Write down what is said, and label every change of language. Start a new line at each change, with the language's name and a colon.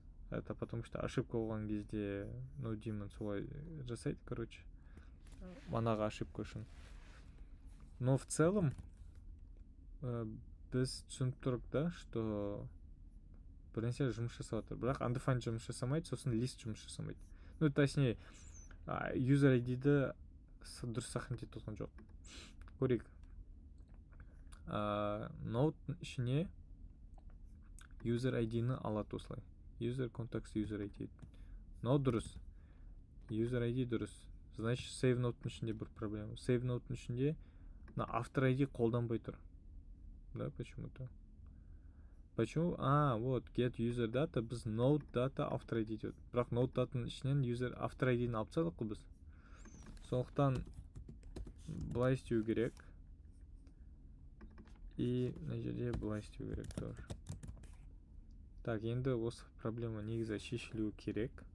Russian: Это потому что ошибка
Kazakh: болған кезде,
Russian: ну, Димон
Kazakh: солай жасайды,
Russian: короче.
Kazakh: Манағы ошибка үшін.
Russian: Но в целом
Kazakh: біз түсініп тұрық да,
Russian: что
Kazakh: бірнәрсе жұмыс жасап жатыр. Бірақ undefined жұмыс жасамайды, сосын list жұмыс жасамайды.
Russian: Ну, точнее,
Kazakh: user ID-ді дұрыс сохранить еткен жоқ. Көрейік. Node ішіне user ID-ні алады осылай. User context user ID. Но дұрыс. User ID дұрыс.
Russian: Значит,
Kazakh: save node-ның ішінде бір проблема. Save node-ның ішінде на автор ID қолданбай тұр.
Russian: Да, почему-то. Почему? Вот,
Kazakh: get user data, біз node data автор ID дейді. Бірақ node data-ның ішінен user автор ID-ні алып тастадық қой біз. Сондықтан былай істеу керек. И мына жерде былай істеу керек
Russian: тоже.
Kazakh: Так, енді осы проблема негізі шешілуі керек.